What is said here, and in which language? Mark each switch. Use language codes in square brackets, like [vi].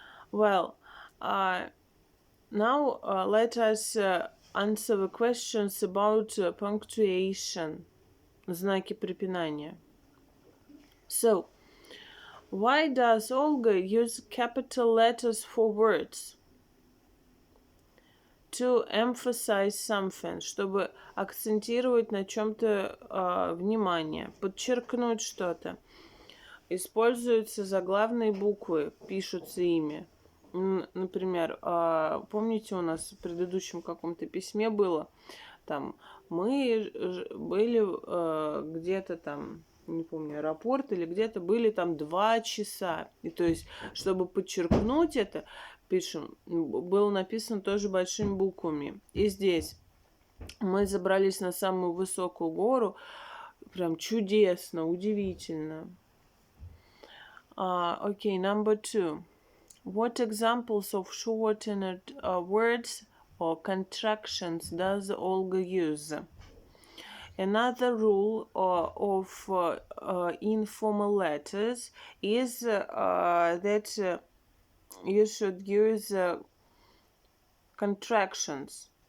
[en] Well, now let us answer the questions about punctuation, [ru] знаки препинания. [en] So, why does Olga use capital letters for words? To emphasize something, [ru] чтобы акцентировать на чем-то внимание, подчеркнуть что-то. Используются заглавные буквы, пишутся ими. Например, помните, у нас в предыдущем каком-то письме было, там, мы были где-то там, не помню, аэропорт или где-то были там 2 часа. И то есть, чтобы подчеркнуть это, пишем, было написано тоже большими буквами. И здесь мы забрались на самую высокую гору, прям чудесно, удивительно. [en] Okay, number 2. What examples of shortened words or contractions does Olga use? Another rule of informal letters is that you should use contractions.